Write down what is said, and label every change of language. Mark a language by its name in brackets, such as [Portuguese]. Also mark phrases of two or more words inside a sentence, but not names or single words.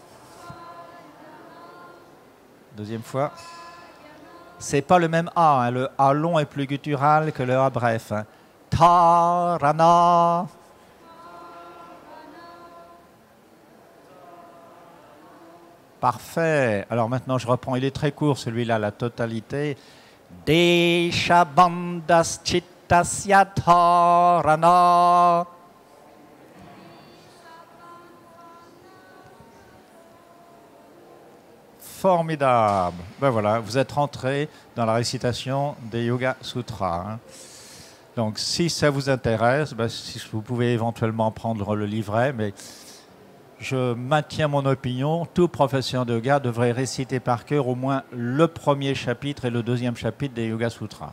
[French] Deuxième fois. C'est pas le même A, hein. Le A long est plus guttural que le A bref. Hein. Dharana. Parfait. Alors maintenant, je reprends. Il est très court, celui-là, la totalité. [Sanskrit] देशबन्धस् चित्तस्य धारणा. [French] Formidable. Ben voilà, vous êtes rentré dans la récitation des Yoga Sutras. Hein. Donc, si ça vous intéresse, ben, si vous pouvez éventuellement prendre le livret, mais je maintiens mon opinion, tout professeur de yoga devrait réciter par cœur au moins le 1er chapitre et le 2e chapitre des Yoga Sutras.